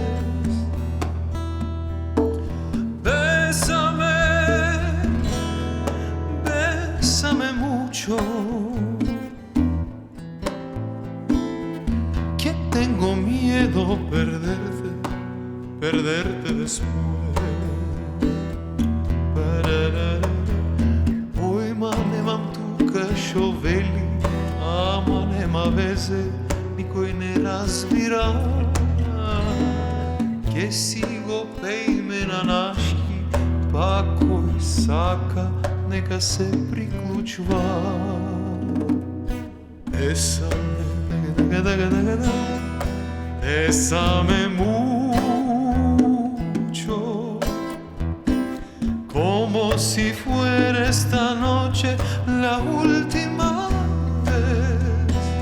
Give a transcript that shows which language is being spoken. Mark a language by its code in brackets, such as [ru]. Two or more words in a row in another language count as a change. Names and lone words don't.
[es] Bésame, bésame mucho, que tengo miedo perderte después. [mk] Ој, ма немам тука што вели, ама нема везе, никој не разбира. Ќе си го пејме на нашки, па кој сака, нека се приклучва. [es] Bésame mucho, como si fuera esta noche la última vez.